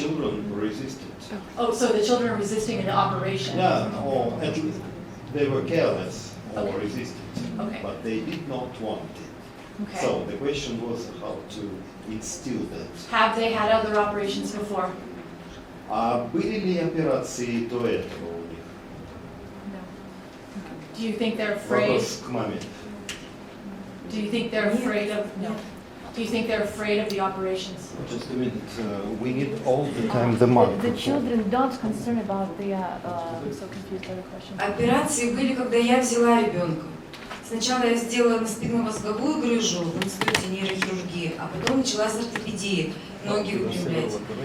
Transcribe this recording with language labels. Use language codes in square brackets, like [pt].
[en] children resisted. oh, so the children are resisting the operation. Yeah, or at least they were careless or Okay. resisted, Okay. but they did not want it. Okay. So the question was how to instill that. Have they had other operations before? [ru] А были ли операции до этого у них? [en] Do you think they're afraid? [ru] Вопрос к маме. [en] Do you think they're afraid of? No. Do you think they're afraid of the operations? Just a minute. We need all the time the mark. The children don't concern about the. I'm so confused by the question. [ru] Операции были, когда я взяла ребенка. Сначала я сделала спинномозговую грыжу в институте нейрохирургии, а потом началась ортопедия, ноги выпрямлять.